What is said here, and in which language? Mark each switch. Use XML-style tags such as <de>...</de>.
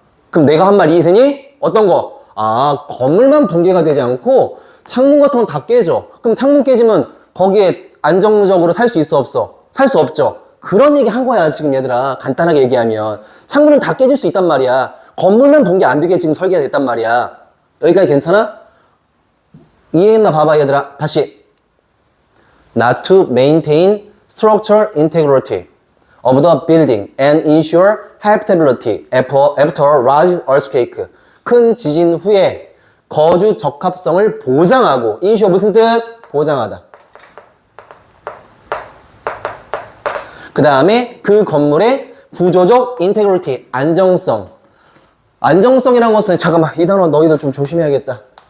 <ko>그럼 내가 한 말 이해되니? 어떤 거? 아, 건물만 붕괴가 되지 않고 창문 같은 건 다 깨져. 그럼 창문 깨지면 거기에 안정적으로 살 수 있어, 없어? 살 수 없죠. 그런 얘기 한 거야, 지금 얘들아. 간단하게 얘기하면. 창문은 다 깨질 수 있단 말이야. 건물만 붕괴 안 되게 지금 설계가 됐단 말이야. 여기까지 괜찮아? 이해했나 봐봐, 얘들아. 다시.</ko> <en>Not to maintain structural integrity of the building and ensure habitability after a large earthquake.</en> <ko>큰 지진 후에 거주 적합성을 보장하고, ensure 무슨 뜻? 보장하다. 그 다음에 그 건물의 구조적 integrity, 안정성. 안정성이라는 것은, 잠깐만, 이 단어 너희들 좀 조심해야겠다.</ko>